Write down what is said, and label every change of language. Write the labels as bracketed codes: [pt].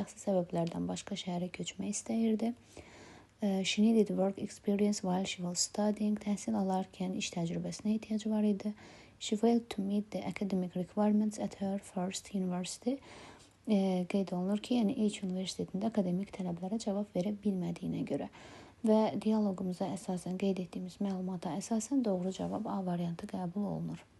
[az] Şəxsi səbəblərdən başqa şəhərə köçmək istəyirdi. [en] She needed work experience while she was studying. [az] Təhsil alarkən iş təcrübəsinə ehtiyacı var idi. [en] She failed to meet the academic requirements at her first university. [az] Qeyd olunur ki, yəni ilk universitetində akademik tələblərə cavab verə bilmədiyinə görə. Və diyaloqumuza əsasən qeyd etdiyimiz məlumata əsasən doğru cavab A variantı qəbul olunur.